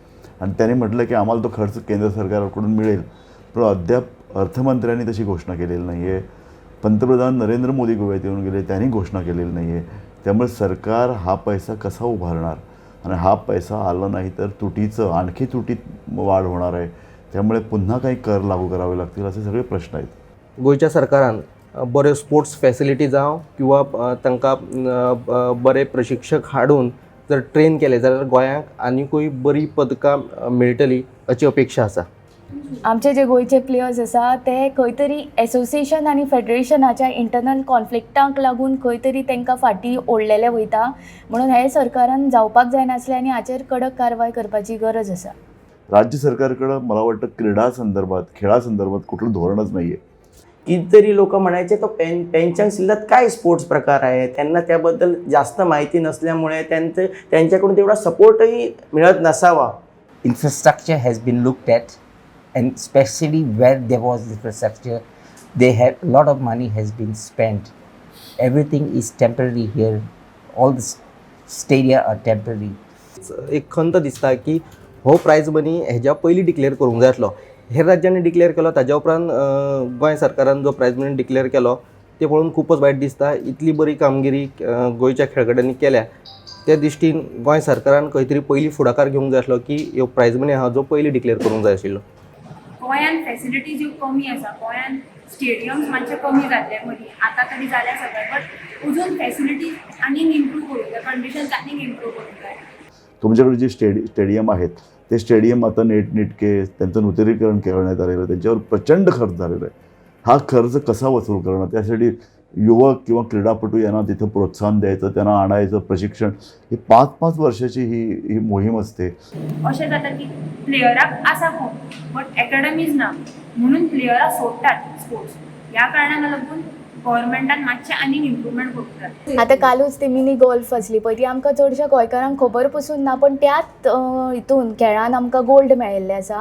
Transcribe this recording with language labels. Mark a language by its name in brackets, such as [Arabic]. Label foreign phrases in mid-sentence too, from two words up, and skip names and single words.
[Marathi] आणि त्यांनी म्हटलं की आम्हाला तो खर्च केंद्र सरकारकडून मिळेल, पण अद्याप अर्थमंत्र्यांनी तशी घोषणा केलेली नाही आहे. पंतप्रधान नरेंद्र मोदी गोव्यात येऊन गेले, त्यांनी घोषणा केलेली नाही आहे. त्यामुळे सरकार हा पैसा कसा उभारणार आणि हा पैसा आला नाही तर आणखी तुटीत वाढ होणार आहे. त्यामुळे पुन्हा काही कर लागू करावे लागतील असे सगळे प्रश्न आहेत. [Konkani] गोंयच्या सरकारान बऱ्यो [English] sports facility [Konkani] जावं किंवा तांकां बरे प्रशिक्षक हाडून जर ट्रेन केले जाल्यार गोंयांक आनिकूय बरी पदकां मेळटली अशी अपेक्षा आसा. आमचे जे गोंयचे प्लेयर्स आसा ते खंय तरी एसोसिएशन आणि फेडरेशनाच्या इंटरनल कॉन्फ्लिक्टांक लागून खंय तरी तांकां फाटीं ओडलेले वयता. म्हणून हे सरकारान जावपाक जायनासलें आनी हाचेर कडक कारवाय करपाची गरज आसा. [Marathi] राज्य सरकारकडं मला वाटतं क्रीडा संदर्भात खेळासंदर्भात कुठलं धोरणच नाही आहे. कितीतरी लोक म्हणायचे तो पेनचांग सिल्लात काय स्पोर्ट्स प्रकार आहे. त्यांना त्याबद्दल जास्त माहिती नसल्यामुळे त्यांच्याकडून तेवढा सपोर्टही मिळत नसावा. [English] Infrastructure has been looked at and especially where there was infrastructure, they had a lot of money has been spent everything is temporary here. All the stadia are temporary. [Konkani] एक खंत दिसता की हो [English] prize money [Konkani] हेज्या पयलीं डिक्लेअर करूंक जाय आसलो. हेर राज्यांनी डिक्लेअर केलो, ताज्या उपरांत गोंय सरकारान जो [English] prize money [Konkani] डिक्लेअर केलो ते पळोवन खूपच वायट दिसता. इतली बरी कामगिरी गोंयच्या खेळगड्यांनी केल्या, त्या दिश्टीन गोंय सरकारान खंय तरी पयलीं फुडाकार घेवंक जाय आसलो की ह्यो [English] prize money [Konkani] आहा जो पयलीं डिक्लेअर करूंक जाय आशिल्लो. गोंयान फॅसिलिटी ज्यो कमी आसा, गोंयान स्टेडियम्स मातशे कमी जाल्ले मदीं, आतां तरी जाल्या सगळें, बट अजून फॅसिलिटी आनीक इम्प्रूव करूंक जाय, कंडिशन्स आनीक इम्प्रूव करूंक जाय. [Marathi] तुमच्याकडे जे स्टेडियम आहेत ते स्टेडियम आता नीटनेटके त्यांचं नूतनीकरण करण्यात आलेलं आहे, त्यांच्यावर प्रचंड खर्च झालेला आहे. हा खर्च कसा वसूल करणं, त्यासाठी युवक किंवा क्रीडापटू यांना तिथं प्रोत्साहन द्यायचं, त्यांना आणायचं प्रशिक्षण, ही 5-5 वर्षाची ही मोहीम असते. [Konkani] अशें जाता की प्लेयराक आसा कोण, [English] but academies [Konkani] ना, म्हणून प्लेयरां सोडटात स्पोर्ट्स. ह्या कारणाक लागून गव्हर्मेंटान मातशें आनीक इम्प्रुवमेंट करूंक जाय. आतां कालूच ती [English] mini golf [Konkani] आसली पळय, ती आमकां चडशा गोंयकारांक खबर पसून ना, पण त्याच हितून खेळान आमकां गोल्ड मेळिल्ले आसा.